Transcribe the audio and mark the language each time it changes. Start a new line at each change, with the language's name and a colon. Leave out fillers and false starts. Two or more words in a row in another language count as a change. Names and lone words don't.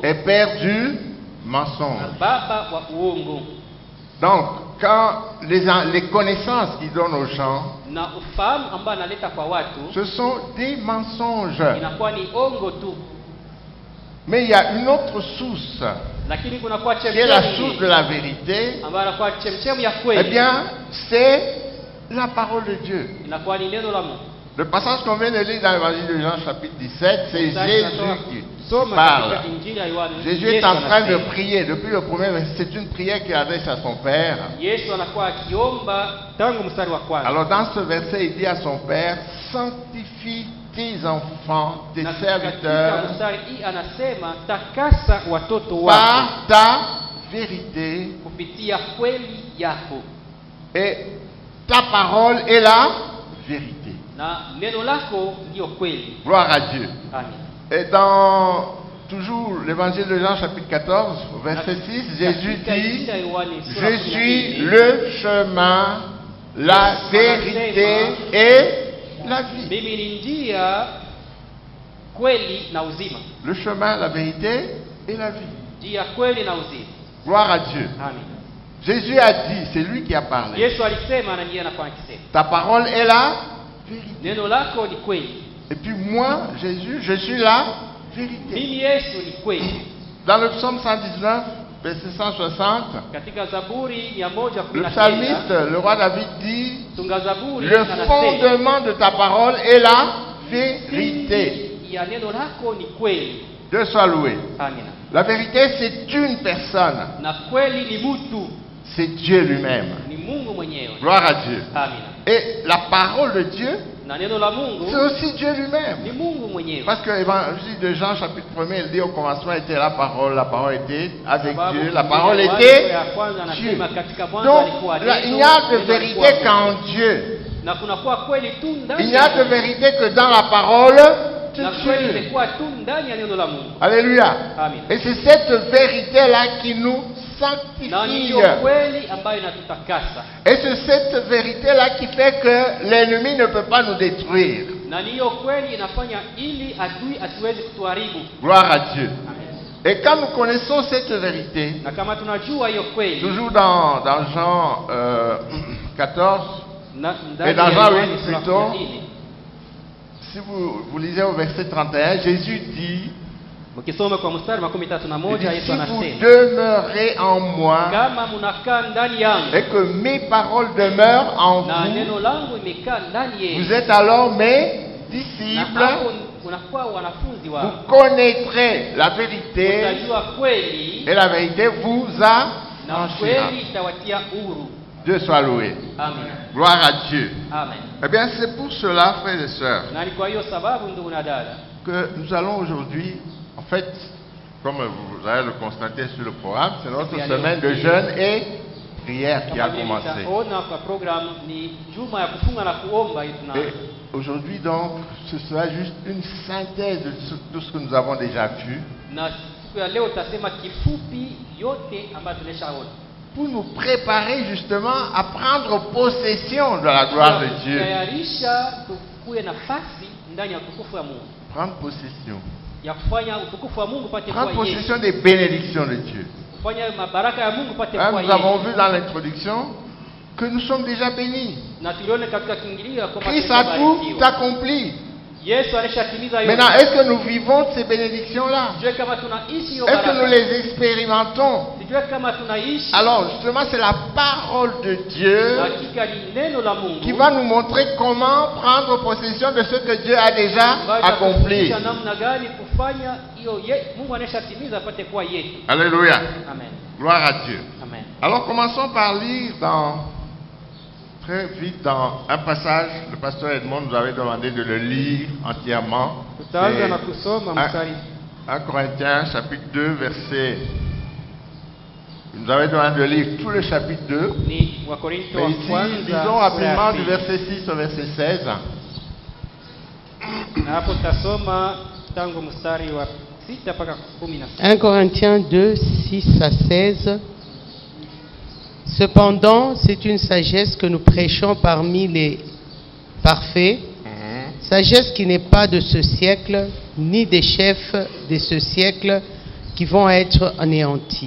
French: et père du
Swahili: na
French: mensonge.
Swahili: baba wa uongo.
French: Donc, quand les connaissances qu'il donne aux gens,
Swahili: Na ufahamu ambao analeta kwa watu
French: ce sont des mensonges.
Swahili: inakuwa ni ongo tu.
French: Mais il y a une autre source,
Swahili: Lakini kuna kwa
French: qui est la
Swahili: chemchemu
French: source de la vérité.
Swahili: ambayo inakuwa chemchemu ya Eh kweli.
French: bien, c'est la parole de Dieu.
Swahili: Inakuwa ni neno la Mungu.
French: Le passage qu'on vient de lire dans l'évangile de Jean chapitre 17, c'est
Swahili: Sasa
French: Jésus
Swahili: tunatoka
French: qui
Swahili: kusoma
French: parle.
Swahili: katika Injili ya Yohane.
French: Jésus est
Swahili: Yesu
French: en train de
Swahili: anasema.
French: prier. Depuis le premier verset, c'est une prière qu'il adresse à son Père.
Swahili: Yesu anakuwa akiomba tangu mstari wa kwanza.
French: Alors dans ce verset, il dit à son Père, sanctifie tes enfants, tes
Swahili: Na katika
French: serviteurs,
Swahili: mstari hii anasema takasa watoto wako
French: par ta vérité,
Swahili: kupitia kweli yako.
French: et ta parole est la vérité.
Swahili: Na neno lako ndio kweli.
French: Gloire à Dieu. Amen. Et dans toujours l'évangile de Jean chapitre 14, au verset 6, Jésus dit, je suis le chemin, la vérité et la vie.
Swahili: Mimi ni njia, kweli na uzima.
French: Le chemin, la vérité et la vie.
Swahili: Njia, kweli na uzima.
French: Gloire à Dieu. Amen. Jésus a dit, c'est lui qui a parlé.
Swahili: Yesu alisema na ndiye anakuwa akisema.
French: Ta parole est la vérité.
Swahili: Neno lako ni kweli.
French: Et puis moi, Jésus, je suis la vérité.
Swahili: Mimi Yesu ni kweli.
French: Dans le psaume 119, verset 160,
Swahili: Katika Zaburi
French: le
Swahili: 119,
French: psalmiste, le roi David dit,
Swahili: tunga Zaburi
French: le
Swahili: anasema,
French: fondement de ta parole est la vérité.
Swahili: ya neno lako ni kweli.
French: Dieu soit loué.
Swahili: Amina.
French: La vérité, c'est une personne.
Swahili: Na kweli ni mtu,
French: C'est Dieu lui-même.
Swahili: ni Mungu mwenyewe.
French: Gloire à Dieu.
Swahili: Amina.
French: Et la parole de Dieu,
Swahili: Na neno la Mungu
French: c'est aussi Dieu lui-même.
Swahili: ni Mungu mwenyewe.
French: Parce que l'évangile de Jean, chapitre 1er, il dit au commencement était la parole était avec
Swahili: Sababu
French: Dieu, la parole
Swahili: Yohana
French: était
Swahili: ya kwanza
French: Dieu.
Swahili: anasema katika mwanzo
French: Donc,
Swahili: alikuwa
French: là,
Swahili: neno,
French: il n'y a de
Swahili: neno
French: vérité
Swahili: alikuwa
French: qu'en
Swahili: Mungu.
French: Dieu.
Swahili: Na kunakuwa kweli tu ndani
French: Il n'y a de vérité que dans la parole de
Swahili: na kweli
French: Dieu.
Swahili: imekuwa tu ndani ya neno la Mungu.
French: Alléluia. Amen. Et c'est cette vérité-là qui nous
Swahili: Na
French: sanctifie.
Swahili: ndiyo kweli ambayo inatutakasa.
French: Et c'est cette vérité-là qui fait que l'ennemi ne peut pas nous détruire.
Swahili: Na ndiyo kweli inafanya ili adui asiwezi kutuharibu.
French: Gloire à Dieu. Amen. Et quand nous connaissons cette vérité,
Swahili: Na kama tunajua hiyo kweli,
French: toujours dans Jean 14,
Swahili: ndani
French: et dans
Swahili: ya
French: Jean
Swahili: Yohana
French: 8
Swahili: sura
French: plutôt,
Swahili: 14,
French: si vous lisez au verset 31, Jésus dit,
Swahili: ukisoma kwa mstari wa 31
French: il dit,
Swahili: Yesu
French: si vous
Swahili: anasema,
French: demeurez en moi
Swahili: kama mnakaa ndani yangu
French: et que mes paroles demeurent en
Swahili: na
French: vous,
Swahili: neno langu imekaa ndani
French: vous
Swahili: yenu,
French: êtes alors mes
Swahili: na
French: disciples,
Swahili: hapo unakuwa wanafunzi
French: vous
Swahili: wao,
French: connaîtrez la vérité
Swahili: utajua kweli
French: et la vérité vous
Swahili: na
French: affranchira.
Swahili: kweli itawatia huru.
French: Dieu soit loué. Amen. Gloire à Dieu. Amen. Eh bien, c'est pour cela, frères et sœurs,
Swahili: Na ni kwa hiyo sababu, ndugu na dada,
French: que nous allons aujourd'hui, en fait, comme vous allez le constater sur le programme, c'est notre semaine de jeûne et prière qui a
Swahili: kama vile
French: commencé.
Swahili: mtaona kwa program ni juma ya kufunga na kuomba hiyo tunaanza.
French: Et aujourd'hui, donc, ce sera juste une synthèse de tout ce que nous avons déjà vu
Swahili: Na siku ya leo utasema kifupi yote ambayo tumeshaona,
French: pour nous préparer justement à prendre possession de la gloire de Dieu.
Swahili: tayarisha tukue nafasi ndani ya utukufu wa Mungu,
French: Prendre possession.
Swahili: ya kufanya utukufu wa Mungu pate
French: Prendre
Swahili: kuwa yetu,
French: possession des bénédictions de Dieu.
Swahili: kufanya mabaraka ya Mungu pate
French: Hein,
Swahili: kuwa
French: nous avons
Swahili: yetu.
French: vu dans l'introduction que nous sommes déjà bénis.
Swahili: Na tulione katika kiingilio kwamba
French: Christ a tout
Swahili: tumebarikiwa.
French: accompli.
Swahili: Yesu alishatimiza yote.
French: Maintenant, est-ce que nous vivons de ces bénédictions-là?
Swahili: Sijue kama tunaishi hiyo
French: Est-ce que nous
Swahili: baraka.
French: les expérimentons?
Swahili: Sijue kama tunaishi.
French: Alors, justement, c'est la parole de Dieu
Swahili: Hakika ni neno la Mungu
French: qui va nous montrer comment prendre possession de ce que Dieu a déjà
Swahili: ambayo
French: accompli.
Swahili: itatufundisha namna gani kufanya hiyo Mungu anashatimiza apate kuwa yetu.
French: Alléluia. Amen. Gloire à Dieu. Amen. Alors, commençons par lire très vite dans un passage. Le pasteur Edmond nous avait demandé de le lire entièrement.
Swahili: Tutaanza
French: C'est
Swahili: na kusoma
French: un-
Swahili: mstari
French: 1 Corinthiens chapitre 2 verset. Il nous avait demandé de lire tout le chapitre 2.
Swahili: ni Wakorintho
French: Mais
Swahili: wa
French: ici,
Swahili: kwanza
French: lisons
Swahili: sura ya
French: rapidement du
Swahili: pili.
French: verset 6 au verset 16.
Swahili: Na hapo tutasoma tangu mstari wa 6 mpaka 16.
French: 1 Corinthiens 2, 6 à 16. Cependant, c'est une sagesse que nous prêchons parmi les parfaits, sagesse qui n'est pas de ce siècle, ni des chefs de ce siècle qui vont être anéantis.